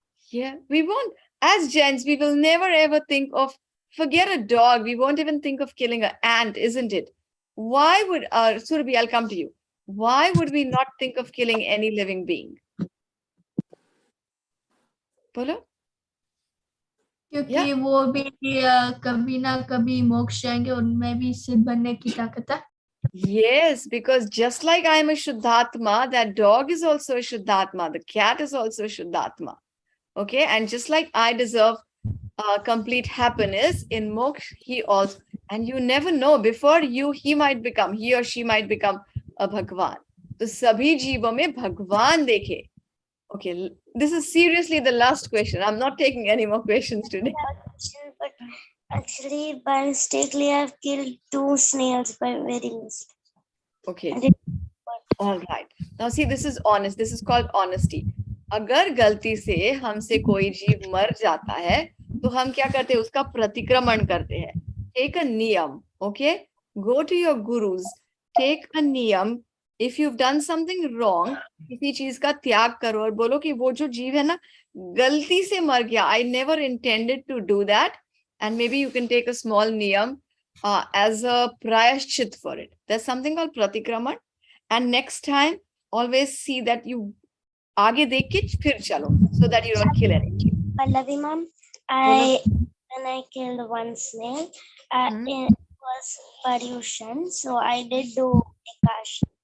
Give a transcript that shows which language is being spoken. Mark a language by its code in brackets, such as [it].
[en] Yeah, we won't. As gents, we will never ever think of, forget a dog. We won't even think of killing an ant, isn't it? Why would, Surabhi, I'll come to you. Why would we not think of killing any living being? Polo? [hi] क्योंकि वो भी कभी ना कभी मोक्ष जाएंगे, उनमें भी सिद्ध बनने की ताकत है. [en] Yes, because just like I am a Shuddhatma, that dog is also a Shuddhatma. The cat is also a Shuddhatma. Okay, and just like I deserve complete happiness in moksha, he also, and you never know, before you, he or she might become a Bhagwan. [hi] So sabhi jeevon mein Bhagwan dekhe. [en] Okay, this is seriously the last question. I'm not taking any more questions today. But actually, by mistakenly, I've killed 2 snails by very mistake. Okay. All right. Now see, this is honest. This is called honesty. [hi] अगर गलती से हमसे कोई जीव मर जाता है तो हम क्या करते हैं, उसका प्रतिक्रमण करते हैं. [en] Take a niyam, okay? Go to your gurus, take a niyam. If you've done something wrong, [hi] किसी चीज का त्याग करो और बोलो कि वो जो जीव है ना, गलती से मर गया. [en] I never intended to do that. And maybe you can take a small niyam as a prayashchit for it. There's something called pratikraman. And next time, always see that you [hi] आगे देख के फिर चलो, [en] so that you don't kill anything. Pallavi ma'am, when I killed 1 snail, it was Paryushan, so I did do Ekash.